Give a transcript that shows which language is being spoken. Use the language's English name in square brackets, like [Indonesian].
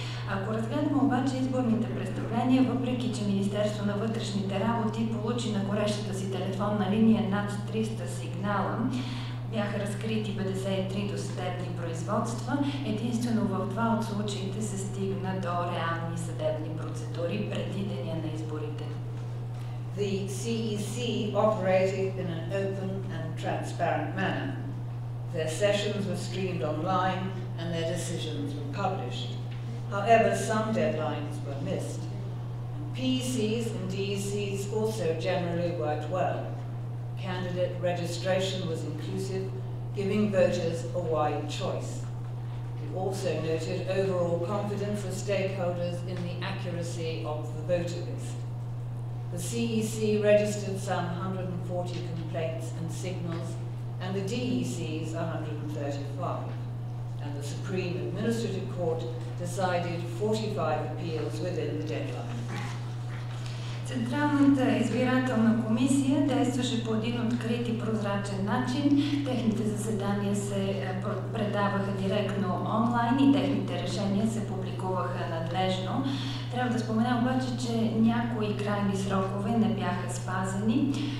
[Bulgarian] Ако разгледаме обаче изборните престъпления, въпреки че Министерство на вътрешните работи получи на горещата си телефонна линия над 300 сигнала, бяха разкрити 53 досъдебни производства. Единствено в 2 от случаите се стигна до реални съдебни процедури преди деня на изборите. [English] The CEC operated in an open and transparent manner. Their sessions were streamed online and their decisions were published. However, some deadlines were missed. PECs and DECs also generally worked well. Candidate registration was inclusive, giving voters a wide choice. We also noted overall confidence of stakeholders in the accuracy of the voter list. The CEC registered some 140 complaints and signals, and the DECs 135. And the Supreme Administrative Court decided 45 appeals within the deadline. [Bulgarian] Централната избирателна комисия действаше по един открит и прозрачен начин. Техните заседания се предаваха директно онлайн и техните решения се публикуваха надлежно. Трябва да спомена обаче, че някои крайни срокове не бяха спазени.